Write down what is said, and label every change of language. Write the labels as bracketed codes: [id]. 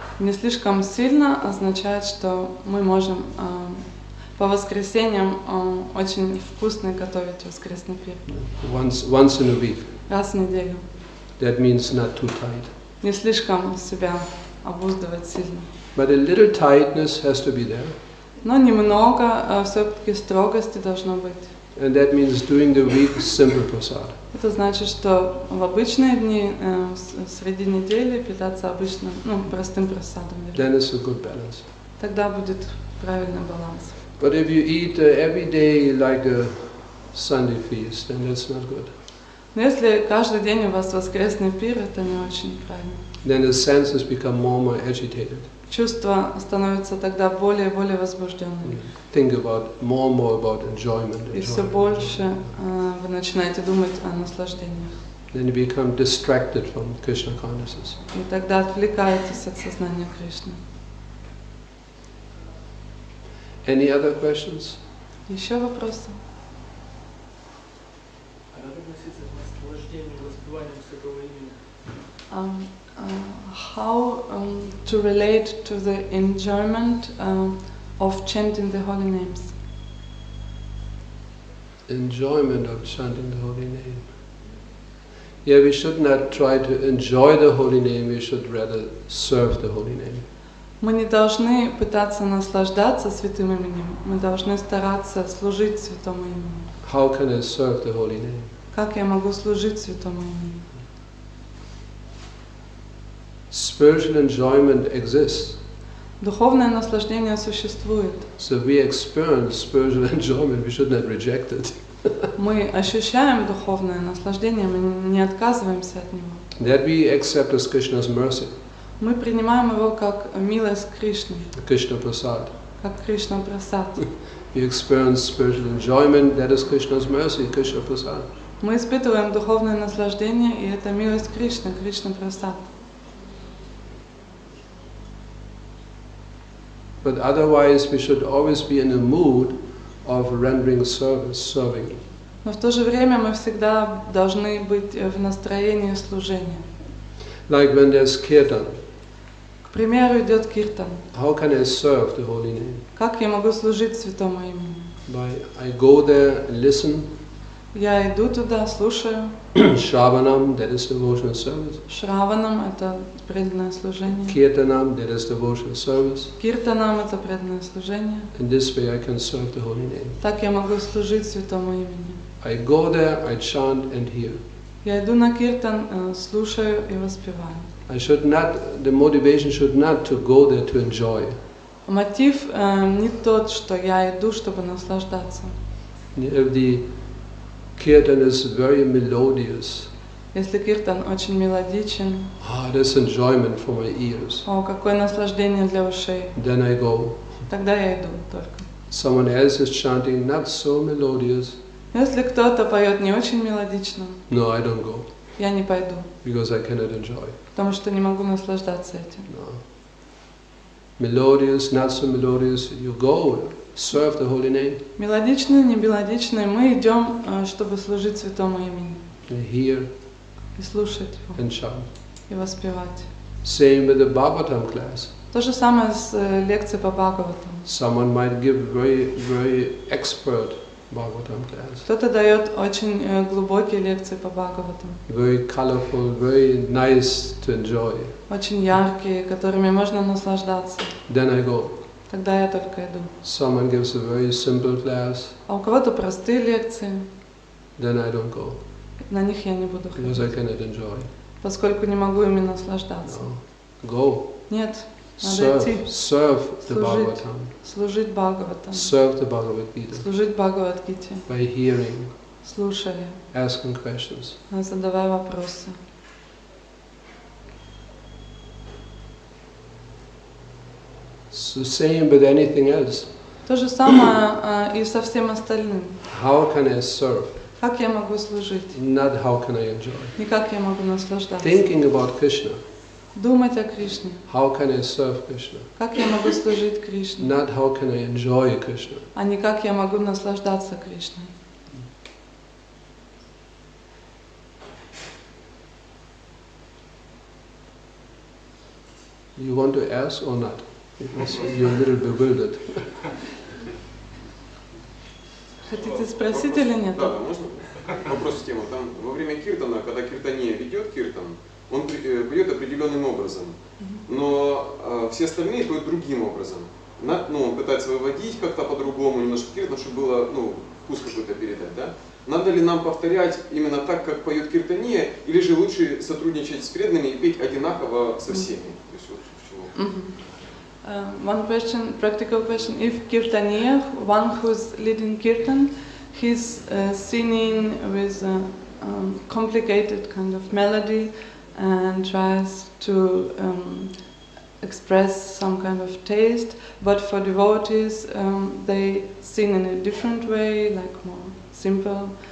[ru] Не слишком сильно означает, что мы можем по воскресеньям очень вкусно готовить воскресный пир. [en] Once in a week. [ru] Раз в неделю. [en] That means not too tight. [ru] Не слишком себя обуздывать сильно. [en] But a little tightness has to be there. [ru] Но немного все-таки строгости должно быть. [en] And that means during the week, simple prasad. [ru] Это значит, что в обычные дни, среди недели питаться обычным, простым прасадом. [en] Then it's a good balance. [ru] Тогда будет правильный баланс. [en] But if you eat every day like a Sunday feast, then that's not good. [ru] Но если каждый день у вас воскресный пир, это не очень правильно. [en] Then the senses become more and more agitated. [ru] чувства становятся тогда более и более возбужденными. [en] Think about more and more about enjoyment. [ru] И все больше вы начинаете думать о наслаждениях. [en] Then you become distracted from Krishna consciousness. [ru] И тогда отвлекаетесь от сознания Кришны. [en] Any other questions? [ru] Еще вопросы? А как относиться к наслаждению воспеванием святого имени? [en] How to relate to the enjoyment of chanting the holy names? Enjoyment of chanting the holy name. Yeah, we should not try to enjoy the holy name, we should rather serve the holy name. [ru] Мы не должны пытаться наслаждаться святым именем, мы должны стараться служить святому имени. [en] How can I serve the holy name? [ru] Как я могу служить святому имени? [en] Spiritual enjoyment exists. [ru] Духовное наслаждение существует. [en] So we experience spiritual enjoyment, we should not reject it. [ru] Мы ощущаем духовное наслаждение, мы не отказываемся от него. [en] That we accept as Krishna's mercy, [ru] Мы принимаем его как милость Кришны, [en] Krishna Prasad. [ru] как Кришна Прасад. [en] We experience spiritual enjoyment, that is Krishna's mercy, Krishna Prasad. [ru] Мы испытываем духовное наслаждение, и это милость Кришны, Кришна Прасад. [en] But otherwise we should always be in a mood of rendering service, serving. [ru] Но в то же время мы всегда должны быть в настроении служения. [en] Like when there's kirtan, [ru] К примеру, идет киртан. [en] how can I serve the holy name? [ru] Как я могу служить святому имени? [en] I go there and listen, [ru] Я иду туда, слушаю. [en] Shravanam, that is devotional service. [ru] Шраванам — это преданное служение. [en] Kirtanam, that is devotional service. [ru] Киртанам — это преданное служение. [en] In this way I can serve the holy name. [ru] Так я могу служить святому имени. [en] I go there, I chant and hear. [ru] Я иду на киртан, слушаю и воспеваю. [en] The motivation should not to go there to enjoy. [ru] Мотив не тот, что я иду, чтобы наслаждаться. [en] If the kirtan is very melodious, [ru] Если киртан очень мелодичен, [en] that's enjoyment for my ears, [ru] о, какое наслаждение для ушей, [en] then I go. [ru] тогда я иду только. [en] Someone else is chanting not so melodious, [ru] Если кто-то поет не очень мелодично, [en] no, I don't go, [ru] я не пойду, [en] because I cannot enjoy. [ru] потому что не могу наслаждаться этим. [en] No. Melodious, not so melodious, you go, serve the holy name, [ru] Мелодичные, не мелодичные, мы идем, чтобы служить святому имени, [en] and hear [ru] и слушать его, [en] and chant. [ru] и воспевать. [en] Same with the Bhagavatam class. [ru] То же самое с лекцией по Бхагаватам. [en] Someone might give very expert Bhagavatam class, [ru] Кто-то дает очень глубокие лекции по Бхагаватам, [en] very colorful, very nice to enjoy. [ru] очень яркие, которыми можно наслаждаться. [en] Then I go. [ru] Тогда я только иду. [en] Someone gives a very simple class, [ru] А у кого-то простые лекции, [en] then I don't go, [ru] на них я не буду [en] because I [ru] ходить, [en] cannot enjoy. [ru] поскольку не могу ими наслаждаться. [en] No. Go. [ru] Нет, надо идти, [en] Serve the [ru] служить, [en] Bhagavatam. [ru] служить Бхагаватам, [en] Serve the Bhagavad Gita [ru] служить Бхагават-гите, [en] by hearing, [ru] слушая, [en] asking questions. [ru] задавая вопросы. [en] So same with anything else. [ru] То же самое и со всем остальным. [en] How can I serve? [ru] Как я могу служить? [en] Not how can I enjoy. [ru] Не как я могу наслаждаться. [en] Thinking about Krishna. [ru] Думать о Кришне. [en] How can I serve Krishna? [ru] Как я могу служить Кришне? [en] Not how can I enjoy Krishna. [ru] А не как я могу наслаждаться Кришной. [en] You want to ask or not? Because you're a little bewildered. [ru] Хотите спросить или нет? Да, можно? Вопрос в тему. Там во время киртана, когда киртания ведет киртан, он поет определенным образом, но все остальные поют другим образом. Он пытается выводить как-то по-другому, немножко киртан, чтобы было вкус какой-то передать. Да? Надо ли нам повторять именно так, как поет киртания, или же лучше сотрудничать с преданными и петь одинаково со всеми? То есть, вот, в чему? [en] One question, practical question. If kirtaniya, one who's leading kirtan, he's singing with a complicated kind of melody and tries to express some kind of taste, but for devotees they sing in a different way, like more simple.